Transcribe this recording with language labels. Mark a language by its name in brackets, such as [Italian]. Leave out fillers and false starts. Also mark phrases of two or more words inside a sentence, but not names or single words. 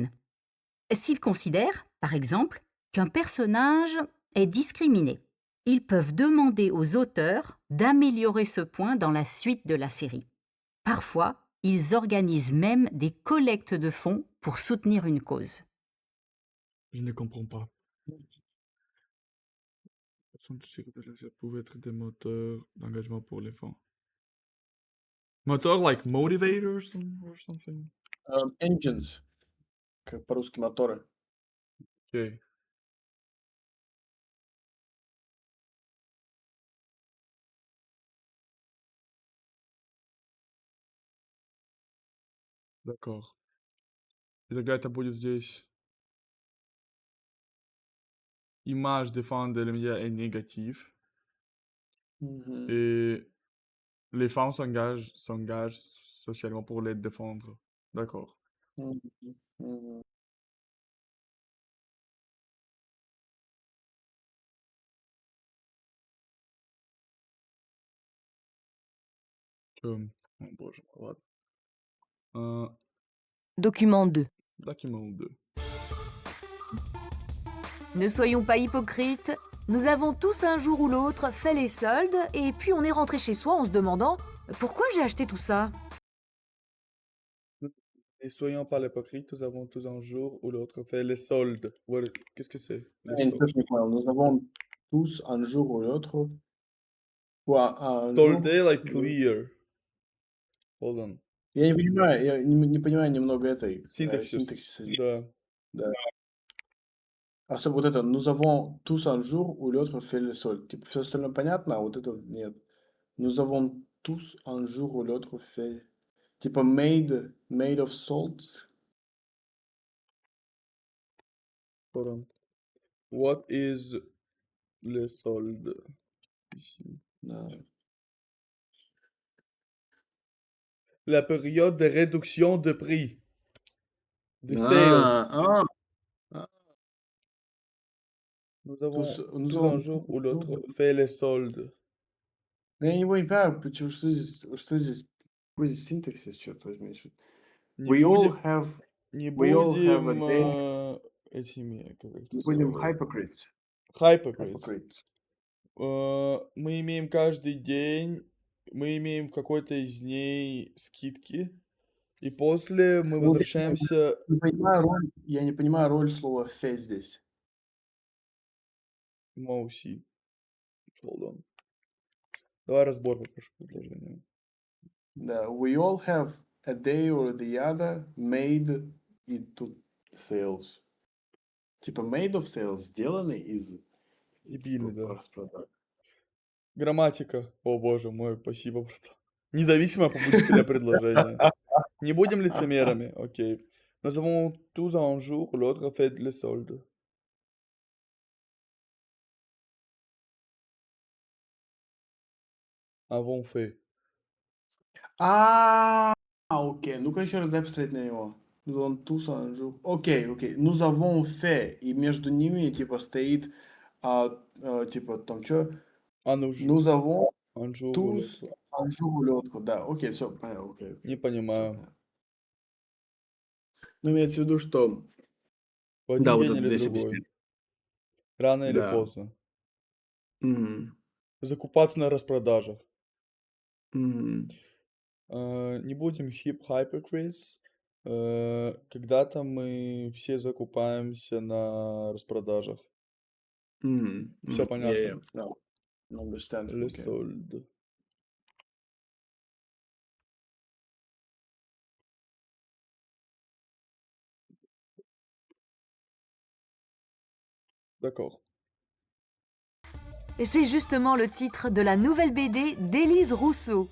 [French] S'ils considèrent, par exemple, qu'un personnage est discriminé, ils peuvent demander aux auteurs d'améliorer ce point dans la suite de la série. Parfois, ils organisent même des collectes de fonds pour soutenir une cause. Je ne comprends pas. Ça pouvait être des moteurs d'engagement pour les fonds. [English] Мотор like motivators or something? Engines, [Russian] по-русски моторы. [French] Okay. D'accord. [Russian] И тогда это будет здесь. [French] Image des fans de l'MIA est négative. Мгм. Et les fans s'engagent socialement pour les défendre. D'accord. Мгм. Мгм. [Russian] Oh, боже мой, ладно. [French] Document 2. Document 2. Ne soyons pas hypocrites, nous avons tous un jour ou l'autre fait les soldes et puis on est rentré chez soi en se demandant pourquoi j'ai acheté tout ça. Et soyons pas hypocrites, nous avons tous un jour ou l'autre fait les soldes. Qu'est-ce que c'est? Les [Russian] Я [French] soldes. [Russian] тоже не понял. [French] Nous avons tous un jour ou l'autre. Ou un jour. [English] Solde like clear. Hold on. [Russian] Я не понимаю, я не понимаю немного этой Синтаксис. синтаксиса. Да. Да. Особенно вот это, [French] nous avons tous un jour ou l'autre fait le sol. [Russian] Типа все остальное понятно, а вот это нет. [French] Nous avons tous un jour ou l'autre fait. [English] Типа made of salt. Hold on. What is le solde? [French] Ici. [Russian] Да. [French] La période de réduction de prix. De Ah, [English] sales. ah. [French] Nous avons Nous tous avons un jour ou l'autre jour. fait les soldes. [Russian] Я не понимаю, почему, что здесь, какой здесь синтаксис, черт возьми. Не [English] We all [Russian] будем, [English] have, [Russian] не [English] we all have a [Russian] будем [English] day. [Russian] этими, как их Мы будем называют? [French] hypocrites. Hypocrites. Hypocrites. [Russian] Мы имеем каждый день, мы имеем в какой-то из дней скидки, и после мы Ну, возвращаемся... Я не понимаю роль слова «фе» здесь. Мауси. [English] Hold on. [Russian] Давай разбор попрошу предложения. Да, [English] we all have a day or the other made into sales. Типа made of sales, [Russian] сделанный из Дебильный, да. распродаж. Грамматика. О боже мой, спасибо, братан. Независимое побудителя предложения. Не будем лицемерами, окей. [French] Nous avons tous un jour ou l'autre fait les soldes. Avons fait. [Russian] Окей. Ну-ка еще раз дай посмотреть на него. [French] Nous avons tous un jour. Окей. Nous avons fait. [Russian] И между ними типа стоит, типа там что? [French] Nous avons Un jour ou tous l'autre. un jour ou l'autre. [Russian] Да, окей, все, понятно, окей. Не понимаю. Всё понятно. Ну, имеется в виду, что... В один Да, вот день это или здесь другой. объяснять. Рано или Да. поздно. Мгм. Закупаться на распродажах. Мгм. Не будем hypocrites. Когда-то мы все закупаемся на распродажах. Мгм. Всё Мгм. понятно. [English] Yeah, yeah. No. Understand. [French] Les [English] Okay. [French] soldes. D'accord. Et c'est justement le titre de la nouvelle BD d'Élise Rousseau.